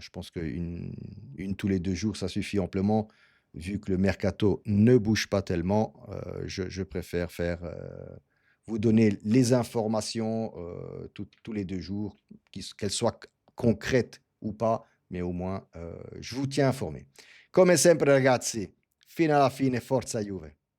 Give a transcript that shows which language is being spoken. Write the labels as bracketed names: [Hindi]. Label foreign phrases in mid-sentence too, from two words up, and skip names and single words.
[French] Je pense qu'une tous les 2 jours, ça suffit amplement. Vu que le mercato ne bouge pas tellement, je préfère vous donner les informations, tous les 2 jours, qu'elles soient concrètes ou pas, mais au moins, je vous tiens informé. [Italian] Come sempre ragazzi, fino alla fine, forza Juve.